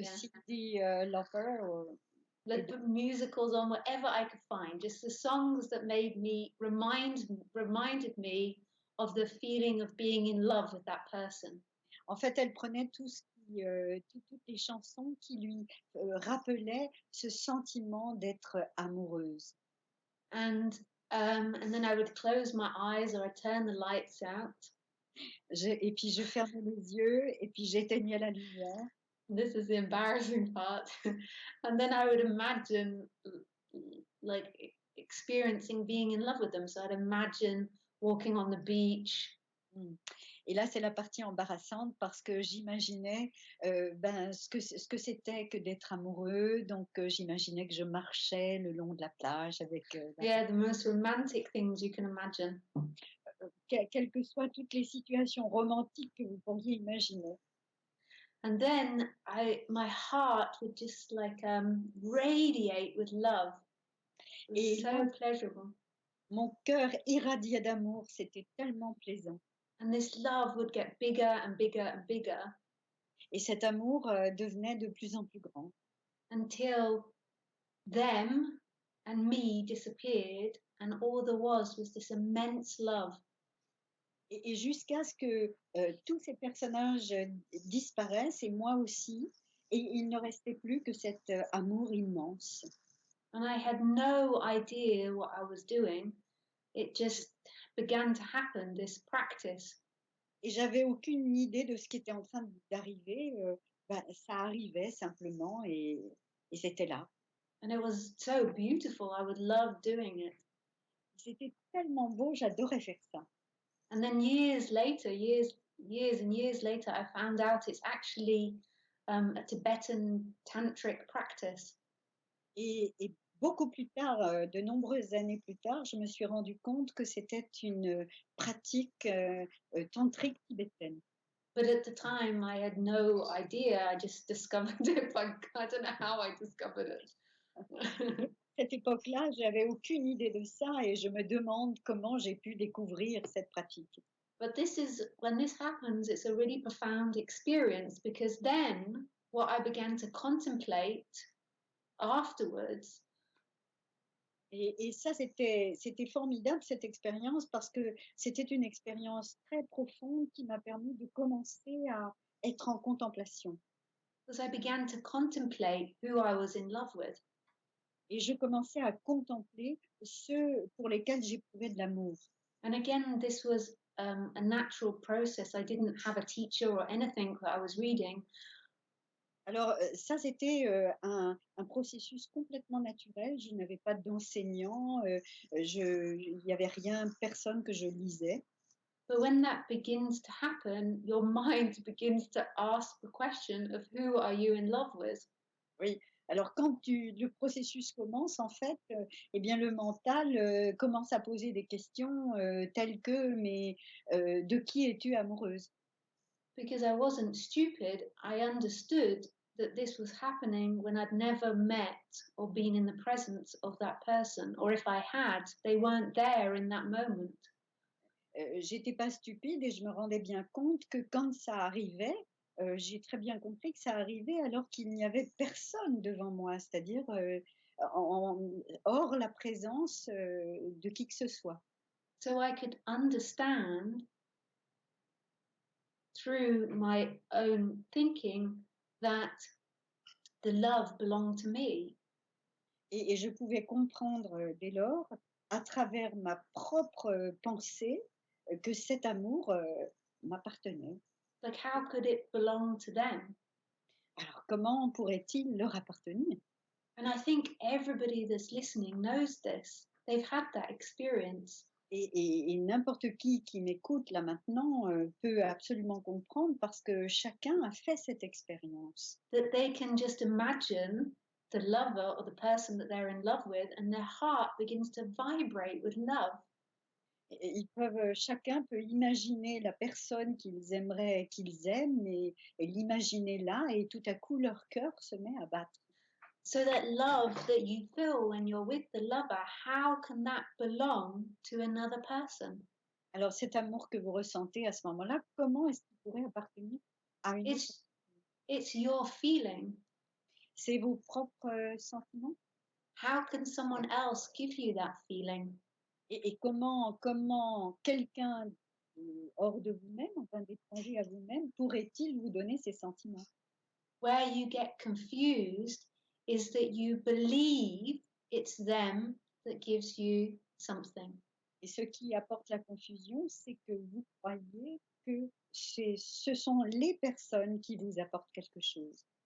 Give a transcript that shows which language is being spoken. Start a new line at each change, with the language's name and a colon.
English: Yeah. Cyndi Lauper. Like the musicals on whatever I could find, just the songs that made me reminded me of the feeling of being in love with that person.
French: En fait, elle prenait toutes les chansons qui lui rappelaient ce sentiment d'être amoureuse.
English: And then I would close my eyes or I'd turn the lights out.
French: Et puis je fermais les yeux et puis j'éteignais la lumière.
English: This is the embarrassing part. And then I would imagine like experiencing being in love with them. So I'd imagine walking on the beach.
French: Et là, c'est la partie embarrassante parce que j'imaginais ce que c'était que d'être amoureux. Donc, j'imaginais que je marchais le long de la plage avec...
English: Yeah, the most romantic things you can imagine.
French: Quelles que soient toutes les situations romantiques que vous pourriez imaginer.
English: And then my heart would just like radiate with love. It was so pleasurable.
French: Mon cœur irradiait d'amour, c'était tellement plaisant.
English: And this love would get bigger and bigger and bigger.
French: Et cet amour devenait de plus en plus grand.
English: Until them and me disappeared and all there was this immense love.
French: Et jusqu'à ce que tous ces personnages disparaissent, et moi aussi, et il ne restait plus que cet amour immense.
English: And I had no idea what I was doing. It just began to happen, this practice.
French: Et j'avais aucune idée de ce qui était en train d'arriver. Ça arrivait simplement et c'était là.
English: And it was so beautiful. I would love doing it.
French: C'était tellement beau, j'adorais faire ça.
English: And then years later, years and years later, I found out it's actually a Tibetan tantric practice.
French: Et beaucoup plus tard, de nombreuses années plus tard, je me suis rendu compte que c'était une pratique tantrique tibétaine.
English: But at the time, I had no idea. I just discovered it. I don't know how I discovered it.
French: À cette époque-là, j'avais aucune idée de ça et je me demande comment j'ai pu découvrir cette pratique.
English: But when this happens, it's a really profound experience because then what I began to contemplate afterwards.
French: Et ça, c'était formidable, cette expérience, parce que c'était une expérience très profonde qui m'a permis de commencer à être en contemplation.
English: Because I began to contemplate who I was in love with.
French: Et je commençais à contempler ceux pour lesquels j'éprouvais de l'amour.
English: And again, this was a natural process. I didn't have a teacher or anything that I was reading.
French: Alors, ça, c'était un processus complètement naturel. Je n'avais pas d'enseignant, il n'y avait rien, personne que je lisais.
English: But when that begins to happen, your mind begins to ask the question of who are you in love with?
French: Oui. Alors, quand le processus commence, en fait, eh bien, le mental commence à poser des questions telles que, mais de qui es-tu amoureuse?
English: Because I wasn't stupid, I understood that this was happening when I'd never met or been in the presence of that person, or if I had, they weren't there in that moment.
French: J'étais pas stupide et je me rendais bien compte que quand ça arrivait, j'ai très bien compris que ça arrivait alors qu'il n'y avait personne devant moi, c'est-à-dire hors la présence de qui que ce soit.
English: So I could understand through my own thinking that the love belonged to me.
French: Et je pouvais comprendre dès lors, à travers ma propre pensée, que cet amour m'appartenait.
English: Like, how could it belong to them?
French: Alors, comment pourrait-il leur appartenir?
English: And I think everybody that's listening knows this. They've had that experience.
French: Et n'importe qui m'écoute là maintenant peut absolument comprendre parce que chacun a fait cette expérience.
English: That they can just imagine the lover or the person that they're in love with and their heart begins to vibrate with love.
French: Et ils peuvent, chacun peut imaginer la personne qu'ils aimeraient qu'ils aiment et l'imaginer là et tout à coup leur cœur se met à battre.
English: So that love that you feel when you're with the lover, how can that belong to another person?
French: Alors cet amour que vous ressentez à ce moment-là, comment est-ce qu'il pourrait appartenir à une autre?
English: It's your feeling.
French: C'est vos propres, sentiments?
English: How can someone else give you that feeling?
French: Et comment quelqu'un, hors de vous-même, enfin d'étranger à vous-même, pourrait-il vous donner ces sentiments?
English: Where you get confused is that you believe it's them that gives you something.
French: Et ce qui apporte la confusion, c'est que vous croyez que ce sont les personnes qui vous apportent quelque chose.